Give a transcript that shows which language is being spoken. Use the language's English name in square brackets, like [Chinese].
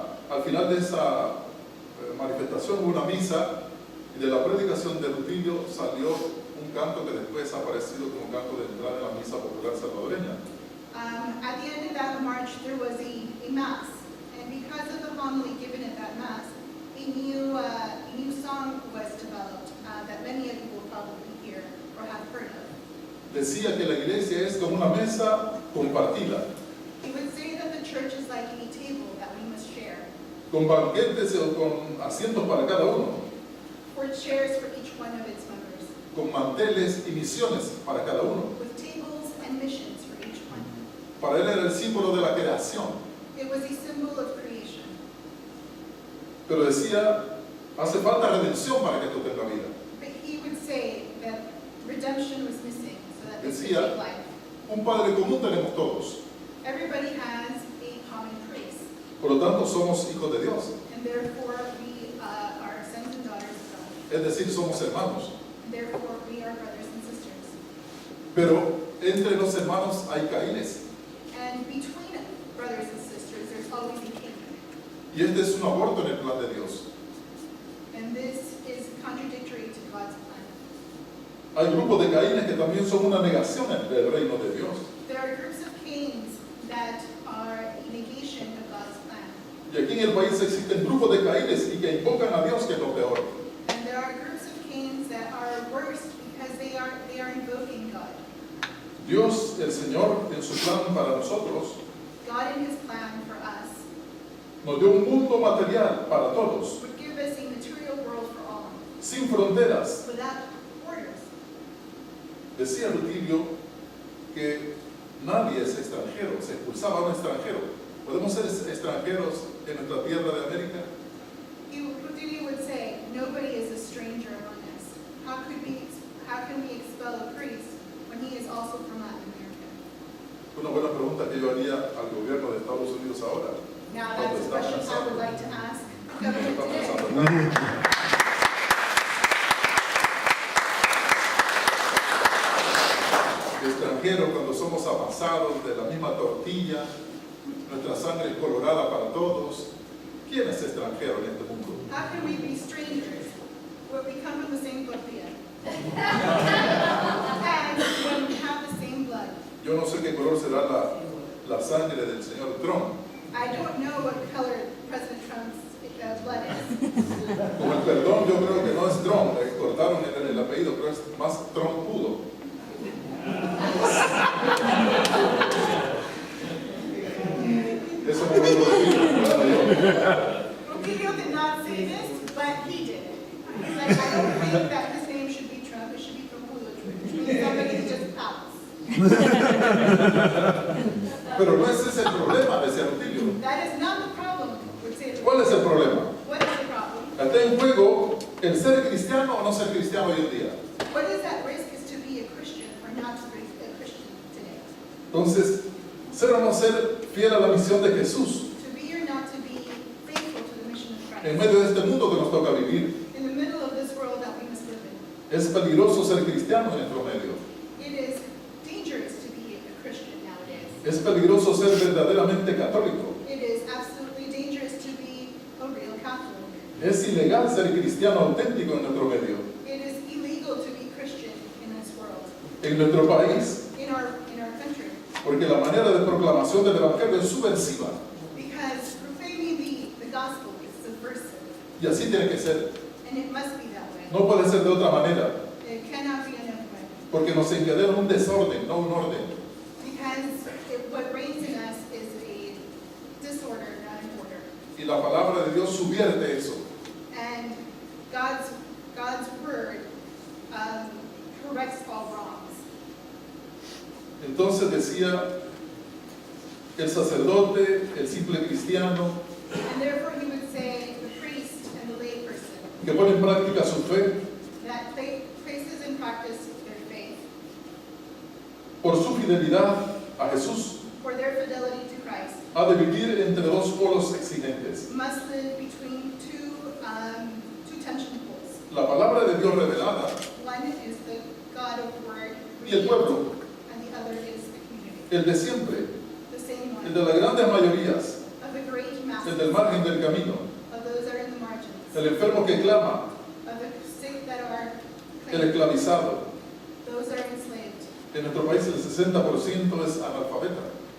[Spanish] Al final de esa manifestación hubo una misa y de la predicación de Rutilio salió un canto que después ha aparecido como canto de entrada en la misa popular salvadoreña. [English] At the end of that march, there was a mass, and because of the homily given at that mass, a new song was developed that many of you will probably hear or have heard of. [Spanish] Decía que la iglesia es como una mesa compartida, [English] It would say that the church is like a table that we must share, [Spanish] con banquetes o con asientos para cada uno, [English] for chairs for each one of its members, [Spanish] con manteles y misiones para cada uno. [English] with tables and missions for each one. [Spanish] Para él era el símbolo de la creación, [English] It was a symbol of creation. [Spanish] pero decía, hace falta redención para que esto tenga vida. [English] But he would say that redemption was missing so that this could [Spanish] Decía, [English] take life. [Spanish] un Padre común tenemos todos, [English] Everybody has a common priest, [Spanish] por lo tanto somos hijos de Dios, [English] and therefore we are sons and daughters of God. [Spanish] es decir, somos hermanos. [English] And therefore we are brothers and sisters. [Spanish] Pero entre los hermanos hay Caínes, [English] And between brothers and sisters, there's always a king. [Spanish] y este es un aborto en el plan de Dios. [English] And this is contradictory to God's plan. [Spanish] Hay grupos de Caínes que también son una negación del reino de Dios. [English] There are groups of Cains that are a negation of God's plan. [Spanish] Y aquí en el país existen grupos de Caínes y que invocan a Dios, que es lo peor. [English] And there are groups of Cains that are worse because they are invoking God. [Spanish] Dios, el Señor, en su plan para nosotros, [English] God in his plan for us [Spanish] nos dio un mundo material para todos, [English] would give us a material world for all, [Spanish] sin fronteras, [English] without borders. [Spanish] Decía Rutilio que nadie es extranjero, se expulsaba a un extranjero. ¿Podemos ser extranjeros en nuestra tierra de América? [English] Rutilio would say, nobody is a stranger among us. How can we expel a priest when he is also from Latin America? [Spanish] Una buena pregunta que yo haría al gobierno de Estados Unidos ahora. [English] Now [Spanish] ¿Dónde [English] that's a [Spanish] está [English] question I would [Spanish] pensando? [English] like to ask [Spanish] ¿Qué [English] government [Spanish] está [English] today. [Spanish] pensando acá? Extranjeros cuando somos amasados de la misma tortilla, nuestra sangre es colorada para todos. ¿Quién es extranjero en este mundo? [English] How can we be strangers when we come from the same tortilla? And when we have the same blood. [Spanish] Yo no sé qué color será la sangre del señor Trump. [English] I don't know what color President Trump's blood is. [Spanish] Como el perdón yo creo que no es Trump, le cortaron el apellido, pero es más trompudo. Eso no lo digo yo. [English] Rutilio did not say this, but he did it. He's like, I don't think that his name should be Trump, it should be Trumpudo, which means somebody who just pouts. [Spanish] Pero no ese es el problema, decía Rutilio. [English] That is not the problem, would say Rutilio. [Spanish] ¿Cuál es el problema? [English] What is the problem? [Spanish] Está en juego el ser cristiano o no ser cristiano hoy en día. [English] What is at risk is to be a Christian or not to be a Christian today. [Spanish] Entonces, ser o no ser fiel a la misión de Jesús [English] To be or not to be faithful to the mission of [Spanish] en medio de este mundo que nos toca vivir. [English] In the middle of this world that we must live in. [Spanish] Es peligroso ser cristiano en nuestro medio. [English] It is dangerous to be a Christian nowadays. [Spanish] Es peligroso ser verdaderamente católico. [English] It is absolutely dangerous to be a real Catholic. [Spanish] Es ilegal ser cristiano auténtico en nuestro medio. [English] It is illegal to be Christian in this world, [Spanish] En nuestro país, [English] in our country, [Spanish] porque la manera de proclamación del Evangelio es subversiva. [English] because proclaiming the gospel is subversive, [Spanish] Y así tiene que ser. [English] and it must be that way. [Spanish] No puede ser de otra manera. [English] It cannot be another way, [Spanish] Porque nos encadena un desorden, no un orden. [English] because what reigns in us is a disorder, not an order. [Spanish] Y la palabra de Dios subvierte eso. [English] And God's word corrects all wrongs. [Spanish] Entonces decía el sacerdote, el simple cristiano, [English] And therefore he would say the priest and the lay person [Spanish] que pone en práctica su fe [English] that places in practice their faith [Spanish] por su fidelidad a Jesús, [English] for their fidelity to Christ [Spanish] ha de vivir entre dos polos exigentes. [English] must live between two tension poles. [Spanish] La palabra de Dios revelada [English] One is the God of word [Spanish] y el pueblo, [English] and the other is the community. [Spanish] el de siempre, [English] The same [Spanish] el [English] one [Spanish] de las grandes mayorías, [English] of the great [Spanish] el [English] masses, [Spanish] del margen del camino, [English] of those that are in the margins, [Spanish] el enfermo que clama, [English] of the sick that are [Spanish] el [English] claimed, [Spanish] esclavizado. [English] those that are enslaved. [Spanish] En nuestro país el 60% es analfabeta.